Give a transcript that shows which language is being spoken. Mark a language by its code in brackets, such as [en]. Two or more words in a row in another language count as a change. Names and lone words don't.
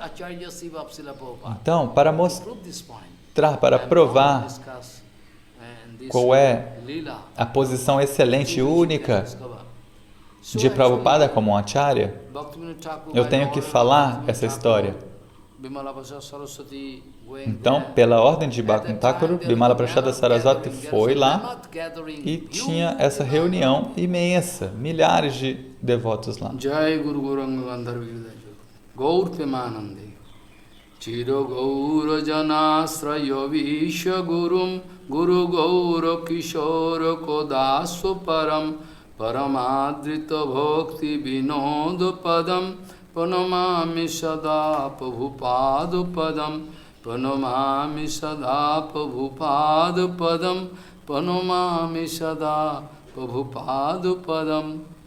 [pt] Então, para mostrar, para provar qual é a posição excelente e única de Prabhupada como um acharya, eu tenho que falar essa história. Então, pela ordem de Bhaktivinoda Thakur, Bimala Prashada Saraswati foi lá e tinha essa reunião imensa, milhares de devotos lá. [sa] Jai Guru Gauranga Gandharva Gaur Premanande Chiro Gaura Janasraya Visha Gurum Guru Gaura Kishora Kodasva Param Paramadrita Bhakti Vinoda Padam Pranamami Sada Prabhupada Padam Pranamami Sada Prabhupada Padam Pranamami Sada Prabhupada Padam.